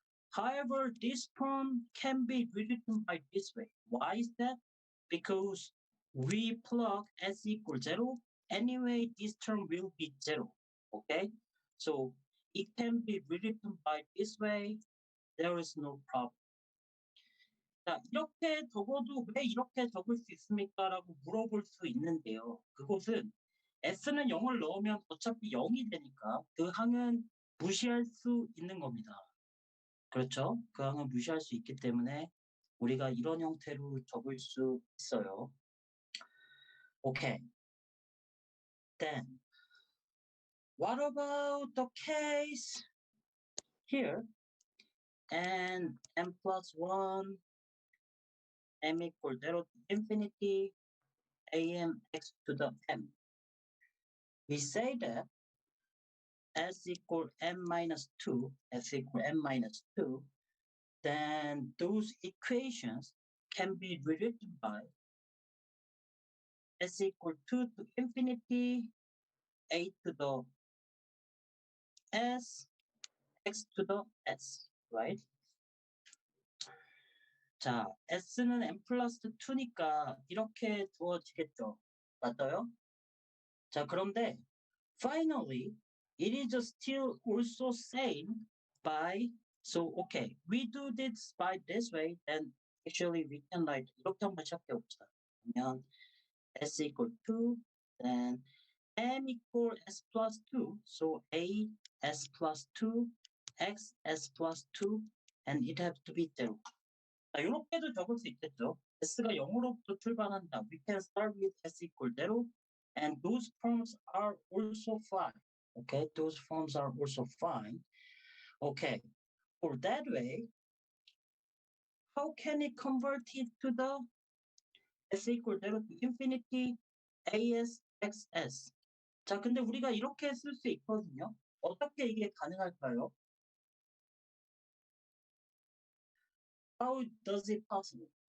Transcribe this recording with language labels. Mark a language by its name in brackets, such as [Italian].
[English] However, this form can be rewritten by this way. Why is that? Because we plug s equals 0, anyway, this term will be 0, okay? So it can be rewritten by this way. There is no problem. [Korean] 자, 이렇게 적어도 왜 이렇게 적을 수 있습니까? 라고 물어볼 수 있는데요. 그것은 s는 0을 넣으면 어차피 0이 되니까 그 항은 무시할 수 있는 겁니다. 그렇죠? 그 항은 무시할 수 있기 때문에 우리가 이런 형태로 적을 수 있어요. [English] Okay. Then, what about the case here? And m plus 1, m equal 0 to infinity, am x to the m. We say that s equal m minus 2, s equal m minus 2, then those equations can be rewritten by s equal 2 to infinity, a to the s, x to the s, right? [Korean] 자, s는 n 플러스 2니까 이렇게 주어지겠죠. 맞아요? 자, 그런데 [English] finally, it is still also same by, so okay, we do this by this way, then actually we can write [Korean] 이렇게 한번 시작해 봅시다. [English] 그러면 s equal 2, then m equal s plus 2, so a s plus 2, x s plus 2, and it has to be 0. [Korean] 자, 이렇게도 적을 수 있겠죠. s가 0으로부터 출발한다. [English] We can start with s equal 0, and those forms are also fine. Okay, those forms are also fine. Okay, for that way, how can it convert it to the s equal 0 to infinity as xs? [Korean] 자, 근데 우리가 이렇게 쓸 수 있거든요. 어떻게 이게 가능할까요? [English] How does it possible?